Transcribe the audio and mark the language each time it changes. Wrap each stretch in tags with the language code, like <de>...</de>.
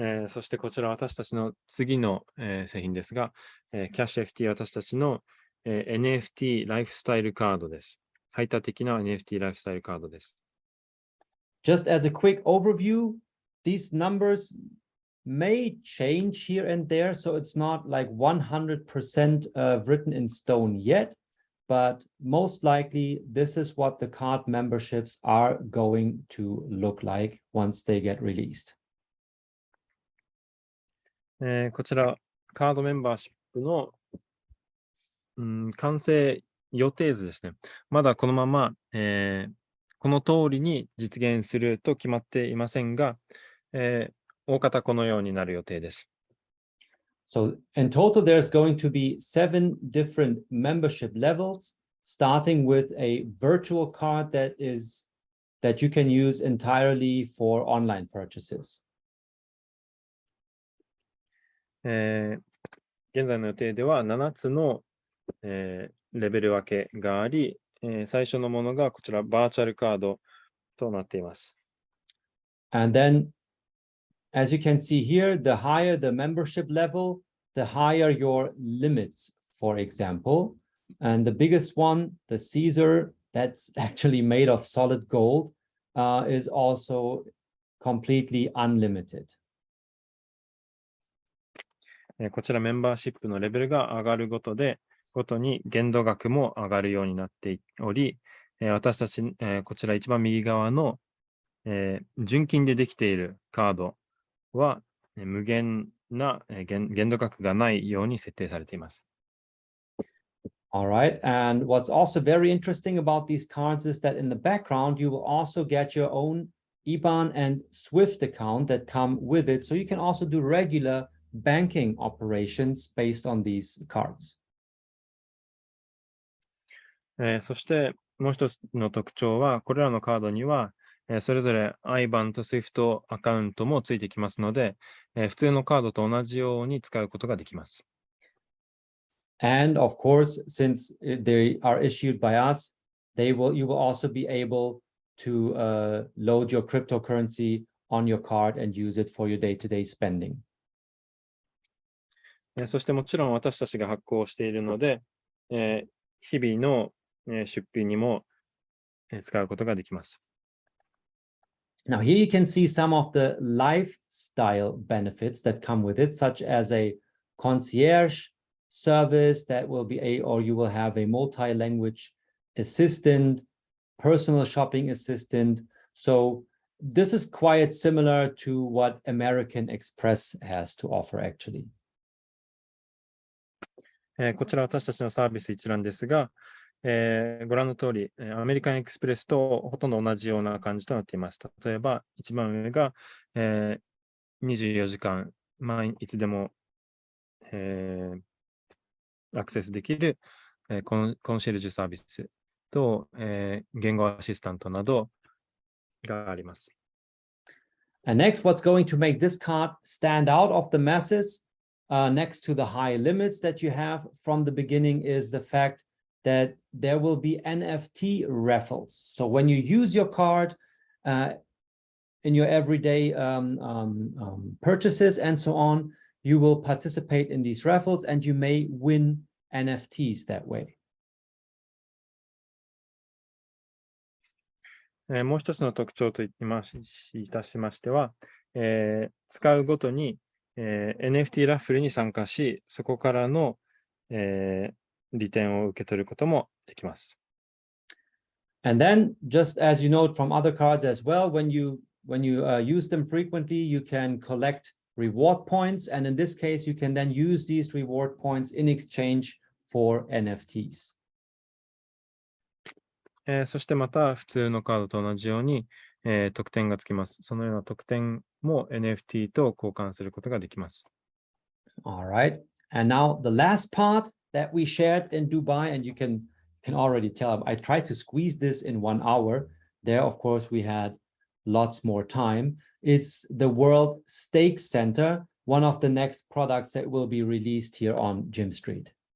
<ja>そしてこちら私たちの次の、製品ですが、キャッシュ FT 私たちの、NFT ライフスタイルカードです。排他的な NFT ライフスタイルカードです。</ja> <en>just as a quick overview, these numbers may change here and there, so it's not like 100% written in stone yet, but most likely this is what the card memberships are going to look like once they get released.</en> <ja>こちら、カードメンバーシップの、完成予定図ですね。まだこのまま、この通りに実現すると決まっていませんが、大方このようになる予定です。</ja> <en>So in total, there's going to be 7 different membership levels, starting with a virtual card that you can use entirely for online purchases.</en> <ja>現在の予定では7つの、レベル分けがあり、最初のものがこちらバーチャルカードとなっています。</ja> <en>And then, as you can see here, the higher the membership level, the higher your limits, for example. And the biggest one, the Caesar, that's actually made of solid gold, is also completely unlimited.</en> <ja>こちらメンバーシップのレベルが上がるごとに限度額も上がるようになっており、私たち、こちら一番右側の、純金でできているカードは無限な限度額がないように設定されています。</ja> <en>All right, and what's also very interesting about these cards is that in the background, you will also get your own IBAN and SWIFT account that come with it. So you can also do regular banking operations based on these cards.</en> <ja>そしてもう一つの特徴は、これらのカードには、それぞれ IBAN と SWIFT アカウントもついてきますので、普通のカードと同じように使うことができます。</ja> <en>And of course, since they are issued by us, you will also be able to load your cryptocurrency on your card and use it for your day-to-day spending.</en> <ja>そしてもちろん私たちが発行しているので、日々の出費にも使うことができます。</ja> <en>Now here you can see some of the lifestyle benefits that come with it, such as a concierge service that will be or you will have a multi-language assistant, personal shopping assistant. So this is quite similar to what American Express has to offer actually.</en> <ja>こちら私たちのサービス一覧ですが、ご覧の通り、アメリカンエクスプレスとほとんど同じような感じとなっています。例えば、一番上が、24時間、いつでも、アクセスできる、コンシェルジュサービスと、言語アシスタントなどがあります。</ja> <en>And next, what's going to make this card stand out of the masses, next to the high limits that you have from the beginning, is the fact that there will be NFT raffles. So when you use your card in your everyday purchases and so on, you will participate in these raffles and you may win NFTs that way.</en> <ja>もう一つの特徴といたしましては、使うごとに、NFT ラッフルに参加し、そこからの、利点を受け取ることもできます。</ja> <en>And then, just as you know from other cards as well, when you use them frequently, you can collect reward points, and in this case, you can then use these reward points in exchange for NFTs.</en> <ja>そしてまた普通のカードと同じように、得点がつきます。そのような得点も NFT と交換することができます。</ja> <en>All right. And now the last part that we shared in Dubai, and you can already tell, I tried to squeeze this in 1 hour. There, of course, we had lots more time. It's the World Stake Center, one of the next products that will be released here on Jim Street.</en>